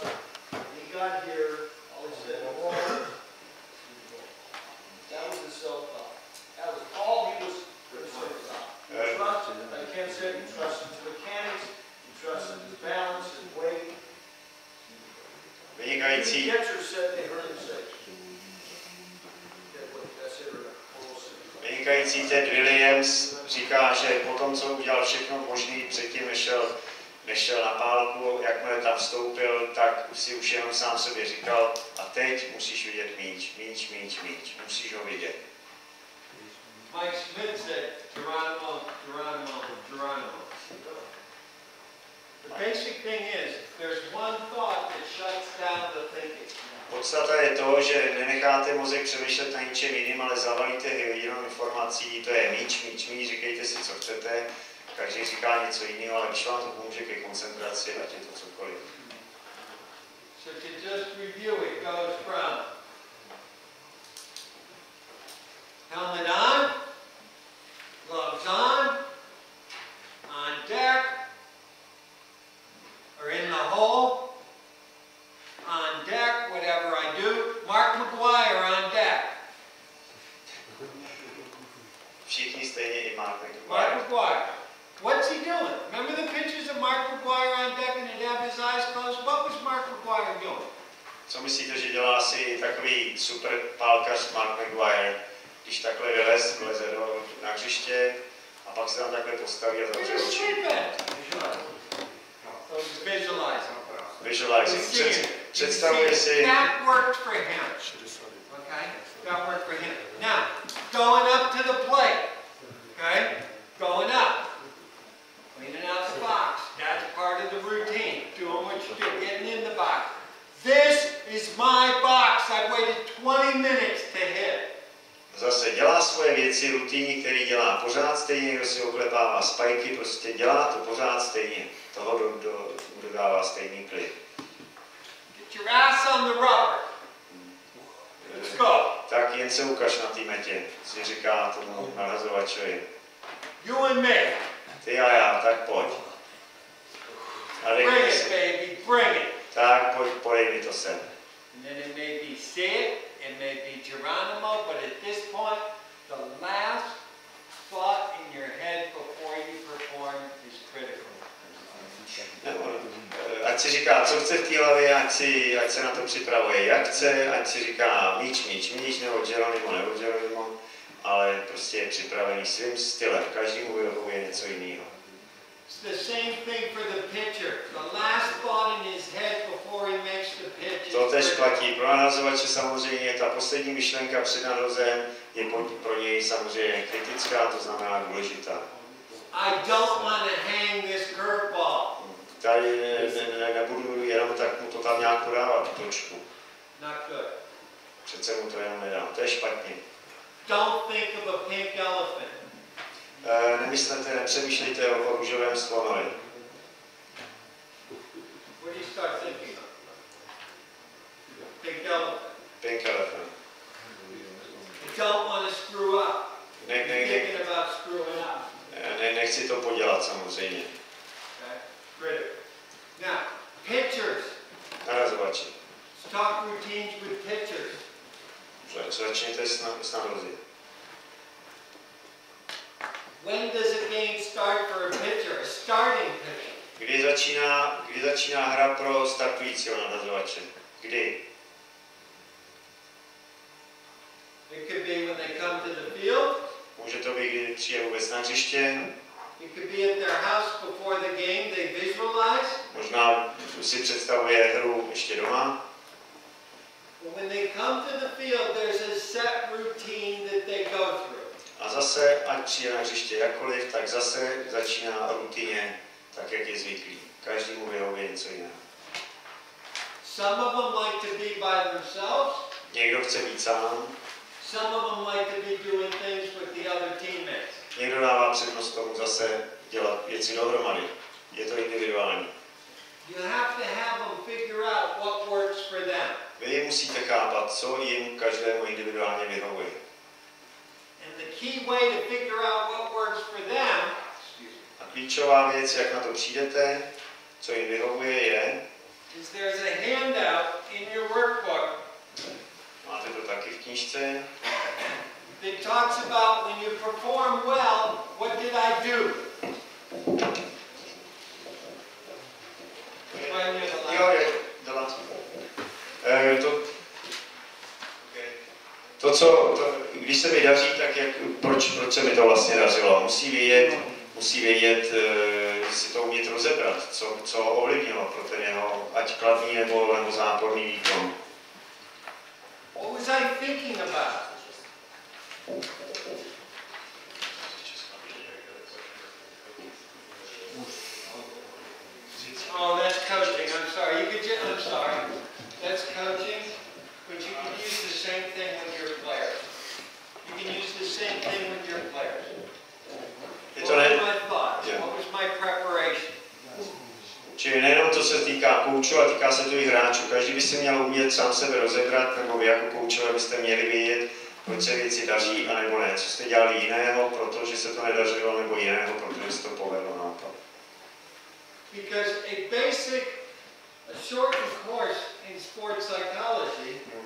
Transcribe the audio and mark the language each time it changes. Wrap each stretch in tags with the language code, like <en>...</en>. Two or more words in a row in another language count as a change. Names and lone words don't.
<en>He got here, all he said, that was his self-talk. That was all he was concerned about. He trusted, like Ken said, he trusted his mechanics, he trusted his balance, his weight. The</en> <cs>Vynikající,</cs> <en>catcher said they heard him say. That's it,</en> <cs>vynikající Ted Williams říká, že po tom, co udělal všechno možné předtím, nešel na pálku, jakmile tam vstoupil, tak si už jenom sám sobě říkal, a teď musíš vidět míč, musíš ho vidět.</cs> <en>Mike Smith said, Geronimo. The basic thing is, there's one thought that shuts down the thinking.</en> <cs>Podstata je to, že nenecháte mozek přemýšlet na ničem jiným, ale zavalíte jenom informací, to je míč, říkejte si, co chcete, každý říká něco jiného, ale když vám to pomůže ke koncentraci, ať je to cokoliv.</cs> <en>So to just review, it goes from helmet on, gloves on deck, or in the hole, on deck, whatever I do. Mark McGuire on deck.</en> <cs>Všichni stejně i Mark Mark McGuire.</cs> <en>McGuire. What's he doing? Remember the pictures of Mark McGuire on deck and he'd have his eyes closed? What was Mark McGuire doing?</en> <cs>Co myslíte, že dělá si takový super pálkař Mark McGuire, když takhle vyleze na hřiště a pak se tam takhle postaví a zavře oči?</cs> <en>Visualizing.</en> <cs>Představuje si.</cs> <en>That worked for him. Okay? That worked for him. Now, going up to the plate. Okay? Going up. Cleaning out the box. That's part of the routine. Doing what you do. Getting in the box. This is my box. I've waited 20 minutes to hit.</en> <cs>Zase dělá svoje věci, rutiny, který dělá pořád stejně, kdo si oklepává spajky, prostě dělá to pořád stejně. Toho dodává stejný klid.</cs> <en>Get your ass on the rubber. Let's go.</en> <cs>Tak jen se ukaž na té metě, si říká tomu narazovačovi.</cs> <en>You and me.</en> <cs>Ty a já, tak pojď. A</cs> <en>Bring</en> <cs>řekni</cs> <en>it,</en> <cs>si,</cs> <en>baby. Bring it.</en> <cs>tak pojď, podej mi to sem.</cs> <en>And then it may be Sid, it may be Geronimo, but at this point, the last thought in your head before you perform is critical.</en> <cs>Ať si říká, co chce v té hlavě, ať se na to připravuje, jak chce, ať si říká míč, nebo Geronimo, ale prostě je připravený svým stylem. Každému vyhovuje něco jiného.</cs> <en>It's the same thing for the pitcher. The last thought in his head before he makes the pitch.</en> <cs>To tež platí pro narazovače samozřejmě. Ta poslední myšlenka před narazem je pro něj samozřejmě kritická, to znamená důležitá.</cs> <en>I don't want to hang this curveball.</en> <cs>tady nebudu jenom tak mu to tam nějak podávat, tu točku.</cs> <en>Not good.</en> <cs>Přece mu to jenom nedám, to je špatně.</cs> <en>Don't think of a pink elephant.</en> <cs>Nepřemýšlejte o růžovém slonovi.</cs> <en>What do you start thinking of? Pink elephant. Pink elephant. You don't want to screw up. Thinking about screwing up.</en> <cs>Nechci to podělat samozřejmě.</cs> <en>Okay? Great. Now, pictures.</en> <cs>Narazovači.</cs> <en>Talk routines with pictures.</en> <cs>Začněte s narozy.</cs> <en>When does a game start for a pitcher? A starting pitcher.</en> <cs>Kdy začíná hra pro startujícího narazovače? Kdy?</cs> <en>It could be when they come to the field.</en> <cs>Může to být, kdy přijde vůbec na hřiště.</cs> <en>It could be at their house before the game they visualize.</en> <cs>Možná si představuje hru ještě doma.</cs> <en>But when they come to the field, there's a set routine that they go through.</en> <cs>A zase, ať přijde na hřiště jakkoliv, tak zase začíná rutině tak, jak je zvyklý. Každému vyhovuje něco jiného.</cs> <en>Some of them like to be by themselves.</en> <cs>Někdo chce být sám.</cs> <en>Some of them like to be doing things with the other teammates.</en> <cs>Někdo dává přednost tomu zase dělat věci dohromady. Je to individuální.</cs> <en>You have to have them figure out what works for them.</en> <cs>Vy musíte chápat, co jim každému individuálně vyhovuje.</cs> <en>And the key way to figure out what works for them,</en> <cs>A klíčová věc, jak na to přijdete, co jim vyhovuje, je,</cs> <en>is there's a handout in your workbook</en> <cs>máte to taky v knížce,</cs> <en>that talks about when you perform well, what did I do?</en> <cs>Jo, je, když se mi daří, tak proč se mi to vlastně dařilo? Musí vědět, si to umět rozebrat, co ovlivnilo pro ten jeho, ať kladný nebo záporný výkon.</cs> <en>What was I thinking about? Oh, that's coaching. I'm sorry. I'm sorry. That's coaching, but you can use the same thing with your players. You can use the same thing with your players. What was my thoughts? Yeah. What was my preparation?</en> <cs>Čili nejenom to se týká koučů, ale týká se to i hráčů. Každý by si měl umět sám sebe rozebrat, nebo vy jako koučové byste měli vědět, proč se věci daří, anebo ne. Co jste dělali jiného, protože se to nedařilo, nebo jiného, protože se to povedlo naopak.</cs> <en>Because a shortened course in sports psychology</en>